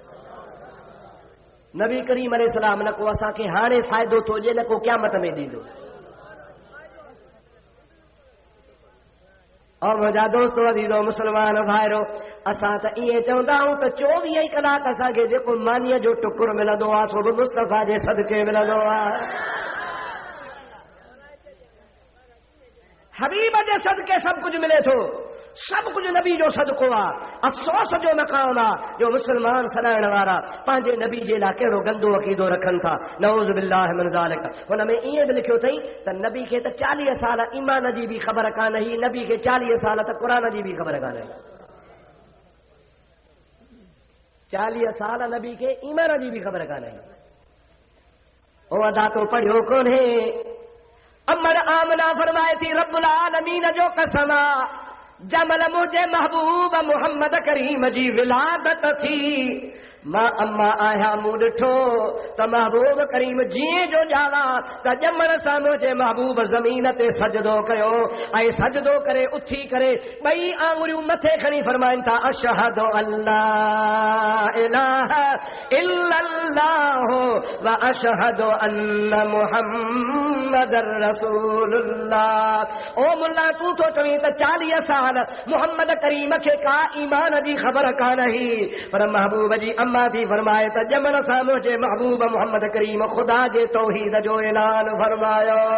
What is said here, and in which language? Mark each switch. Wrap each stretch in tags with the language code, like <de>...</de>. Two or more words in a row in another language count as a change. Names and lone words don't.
<sd>नबी करीम अलैहिस्सलाम न को असांखे हाणे फ़ाइदो थो ॾिए न को क़यामत में ॾींदो और मुंहिंजा दोस्त अज़ीज़ो मुस्लमान भाइरो असां त ईअं चवंदा आहियूं त 24 कलाक असांखे जेको मानीअ जो टुकुर मिलंदो आहे सो बि मुस्तफा जे सदके मिलंदो आहे हबीब जे सदके सब कुछ मिले थो सब कुछ नबी जो सदको आहे अफ़सोस जो मक़ाम आहे जो मुस्लमान सॾाइण वारा पंहिंजे नबी जे लाइ कहिड़ो गंदो अक़ीदो रखनि था</sd> <ar>نعوذ بالله من ذلك</ar> <sd>हुन में ईअं बि लिखियो अथई त नबी खे त 40 साल ईमान जी बि ख़बर कान हुई नबी खे 40 साल त क़ुरान जी बि ख़बर कान हुई 40 साल नबी खे ईमान जी बि ख़बर कान हुई ओ अदा तो पढ़ियो कोन्हे अमर आमना फरमाए थी</sd> <ar>رب العالمين</ar> <sd>जो कसम जमल मुझे महबूब मोहम्मद करीम जी विलादत थी मां अम्मा आया मूं ॾिठो त महबूब करीम जीअं जो ॼावा त ॼमण सां मुंहिंजे महबूब ज़मीन ते सजदो कयो ऐं सजदो करे उथी करे ॿई आङुरियूं मथे खणी फरमाइनि था</sd> <ar>أشهد أن لا إله إلا الله وأشهد أن محمدا رسول الله.</ar> <sd>ओ मुल्ला तूं तो चवीं त 40 साल मुहम्मद करीम खे का ईमान जी ख़बर कान हुई, पर महबूब जी अम्मा थी फरमाए त ॼमण सां मुंहिंजे महबूब मुहम्मद करीम ख़ुदा जे तौहीद जो ऐलान फरमायो।</sd>